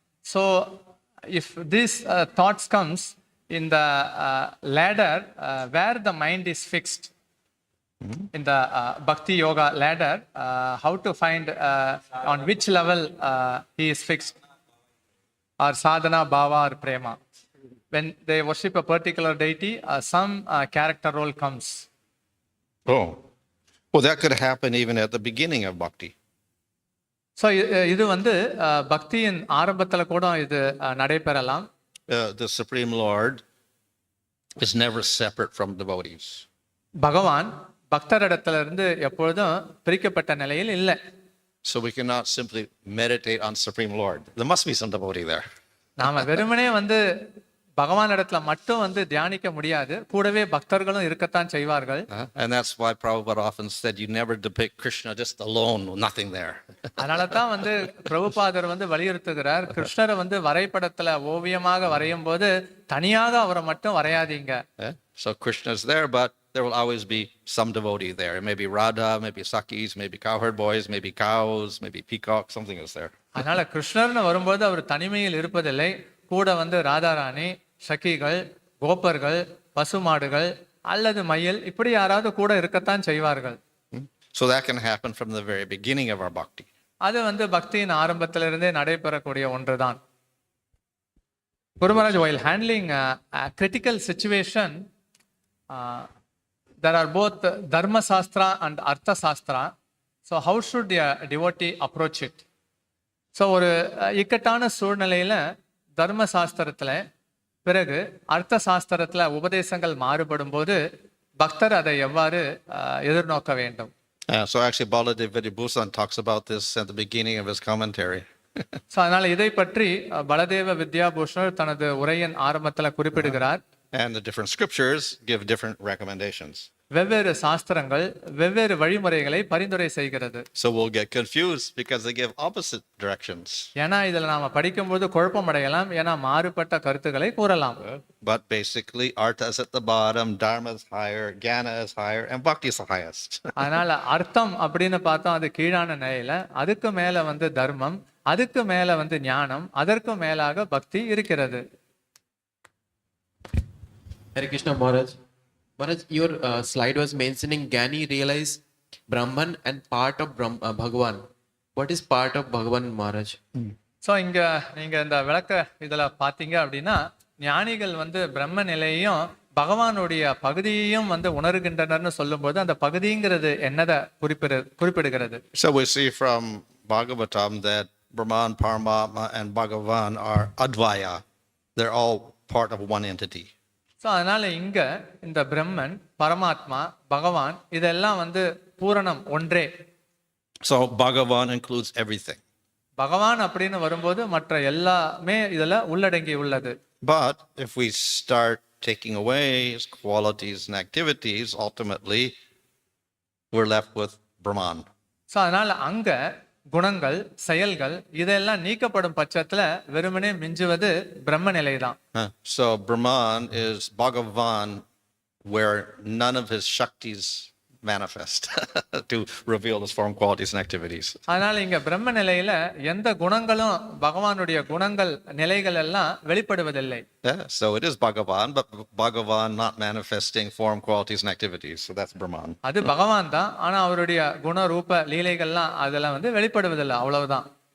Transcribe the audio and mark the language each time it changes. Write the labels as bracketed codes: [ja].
[en] So, if these thoughts comes in the ladder where the mind is fixed, in the Bhakti Yoga ladder, how to find on which level he is fixed, or sadhana, bhava, or prema. When they worship a particular deity, some character role comes. Oh. Well, that could happen even at the beginning of bhakti. [ta] So இது வந்து பக்தியின் ஆரம்பத்தில் கூட இது நடைபெறலாம். [en] The Supreme Lord is never separate from devotees. [ta] பகவான் பக்தரிடத்திலிருந்து எப்பொழுதும் பிரிக்கப்பட்ட நிலையில் இல்லை. [en] So we cannot simply meditate on Supreme Lord. There must be some devotee there. [ta] நாம வெறுமனே வந்து பகவான் இடத்துல மட்டும் வந்து தியானிக்க முடியாது, கூடவே பக்தர்களும் இருக்கத்தான் செய்வார்கள். [en] And that's why Prabhupada often said, you never depict Krishna just alone, nothing there. [ta] அதனால தான் வந்து பிரபுபாதர் வந்து வலியுறுத்துகிறார், கிருஷ்ணரை வந்து வரைபடத்துல ஓவியமாக வரையும் போது தனியாக அவரை மட்டும் வரையாதீங்க. [en] So Krishna is there, but there will always be some devotee there. It may be Radha, maybe Sakis, maybe cowherd boys, maybe cows, maybe peacock, something is there. [ta] அதனால கிருஷ்ணர்னு வரும்போது அவர் தனிமையில் இருப்பதில்லை, கூட வந்து ராதாராணி, சகிகள், கோப்பர்கள், பசுமாடுகள் அல்லது மயில், இப்படி யாராவது கூட இருக்கத்தான் செய்வார்கள். [en] So that can happen from the very beginning of our bhakti. [ta] அது வந்து பக்தியின் ஆரம்பத்திலிருந்தே நடைபெறக்கூடிய ஒன்றுதான். [en] Guru Maharaj, while handling a critical situation, there are both dharma sastra and artha sastra. So how should a devotee approach it? [ta] So ஒரு இக்கட்டான சூழ்நிலையில தர்ம சாஸ்திரத்துல பிறகு அர்த்த சாஸ்திரத்துல உபதேசங்கள் மாறுபடும் போது பக்தர் அதை எவ்வாறு எதிர்நோக்க வேண்டும்? [en] So actually Baladev Vidibhusan talks about this at the beginning of his commentary. [ta] So அதனால இதை பற்றி பலதேவ வித்யாபூஷணர் தனது உரையின் ஆரம்பத்துல குறிப்பிடுகிறார். [en] And the different scriptures give different recommendations. [ta] வெவ்வேறு சாஸ்திரங்கள் வெவ்வேறு வழிமுறைகளை பரிந்துரை செய்கிறது. [en] So we'll get confused because they give opposite directions. [ta] ஏன்னா இதுல நாம படிக்கும்போது குழப்பம் அடையலாம், ஏன்னா மாறுபட்ட கருத்துக்களை கூறலாம். [en] But basically artha is at the bottom, dharma is higher, jnana is higher, and bhakti is the highest. [ta] அதனால அர்த்தம் அப்படின்னு பார்த்தோம் அது கீழான நிலையில, அதுக்கு மேல வந்து தர்மம், அதுக்கு மேல வந்து ஞானம், அதற்கு மேலாக பக்தி இருக்கிறது. [en] Hare Krishna Maharaj. Maharaj, your slide was mentioning Gyani realize Brahman and part of Bhagavan. What is part of Bhagavan, Maharaj? [ta] So இங்க நீங்க இந்த விளக்க இதுல பாத்தீங்க அப்படின்னா, ஞானிகள் வந்து பிரம்ம நிலையையும் பகவானுடைய பகுதியையும் வந்து உணர்கின்றனர்னு சொல்லும்போது அந்த பகுதிங்கிறது என்னதை குறிப்பிடுகிறது? [en] So we see from Bhagavatam that Brahman, Paramatma, and Bhagavan are Advaya. They're all part of one entity. [ta] So அதனால இங்க இந்த பிரம்மன், பரமாத்மா, பகவான் இதெல்லாம் வந்து பூரணம் ஒன்றே. [en] So Bhagavan includes everything. [ta] பகவான் அப்படின்னு வரும்போது மற்ற எல்லாமே இதுல உள்ளடங்கி உள்ளது. [en] But if we start taking away his qualities and activities, ultimately we're left with Brahman. [ta] So அதனால அங்க குணங்கள், செயல்கள் இதெல்லாம் நீக்கப்படும் பட்சத்துல வெறுமனே மிஞ்சுவது பிரம்ம நிலைதான். [en] So Brahman is Bhagavan where none of his Shaktis manifest to reveal his form, qualities and activities. [ta] அதனால இங்க பிரம்ம நிலையில எந்த குணங்களும் பகவானுடைய குணங்கள் நிலைகள் எல்லாம் வெளிப்படுவதில்லை. [en] So it is Bhagavan, but Bhagavan not manifesting form, qualities and activities. So that's Brahman. [ta] அது பகவான் தான், ஆனா அவருடைய குண ரூப லீலைகள்லாம் அதெல்லாம் வந்து வெளிப்படுவதில்லை, அவ்வளவுதான்.